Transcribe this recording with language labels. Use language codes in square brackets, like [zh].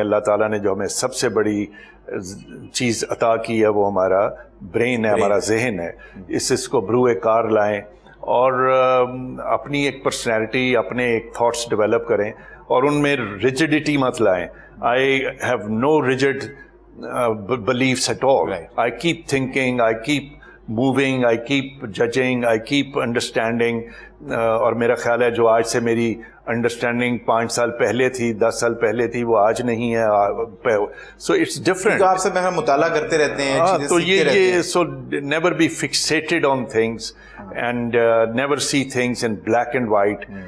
[ur] اللہ تعالیٰ نے جو ہمیں سب سے بڑی چیز عطا کی ہے وہ ہمارا برین ہے, ہمارا ذہن ہے. اس کو بروئے کار لائیں اور اپنی ایک پرسنالٹی, اپنے ایک تھاٹس ڈیولپ کریں اور ان میں ریجڈیٹی مت لائیں. [en] I have no rigid beliefs at all. Right. I keep thinking, I keep moving, I keep judging, I keep understanding. [ur] اور میرا خیال ہے جو آج سے میری انڈرسٹینڈنگ 5 سال پہلے تھی, 10 سال پہلے تھی, وہ آج نہیں ہے. [en] So it's different. [ur] آپ سے میں مطالعہ کرتے رہتے ہیں تو یہ [en] So never be fixated on things and never see things in black and white.